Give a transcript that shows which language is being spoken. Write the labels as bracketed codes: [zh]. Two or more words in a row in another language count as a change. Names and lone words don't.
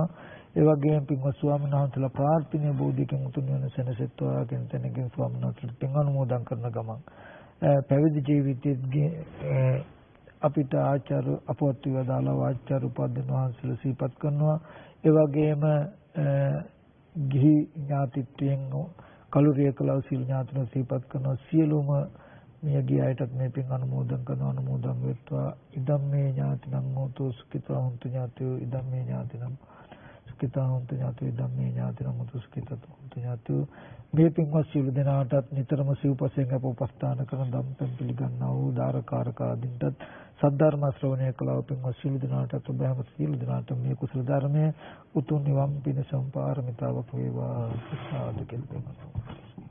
[si] ඒ වගේම පින්වත් ස්වාමීන් වහන්සේලා ප්‍රාර්ථනීය බෝධියකින් උතුම් වෙන සෙනසෙත්වා කියන තැනකින් ස්වාමීන් වහන්සේලා පින් අනුමෝදන් කරන ගමන් පැවිදි ජීවිතයේ අපිට ආචාර්ය අපවත් වේදාලා ආචාර්ය උපාධ්‍යයන් වහන්සේලා සිහිපත් කරනවා. ඒ වගේම ගිහි ඥාතිත්වයෙන් කලුරිය කලව සීල ඥාතින සිහිපත් කරනවා. සියලුම මියගිය අයටත් මේ පින් අනුමෝදන් කරනවා. අනුමෝදන් වෙත්වා. [pi] ඉදම් මේ ඥාතිනම් හෝතු සුඛිතා හොන්තු ඥාතියෝ ඉදම් මේ ඥාතිනම් සුඛිතා හොන්තු ඥාතියෝ ඉදම් මේ ඥාතිනම් හෝතු සුඛිතා හොන්තු ඥාතියෝ. [si] මේ පින්වත් සියලු දෙනාටත් නිතරම සිව්පසෙන් අප උපස්ථාන කරන ධම්පෙන් පිළිගන්නා වූ දාරකාරක ආදින්ටත් සද්ධර්ම ශ්‍රවණය කළා පින්වත් සියලු දෙනාටත් ඔබම සියලු දෙනාට මේ කුසල ධර්මයේ උතුම් නිවන් පිණසම් පාරමිතාවක් වේවා සාදු කියලා.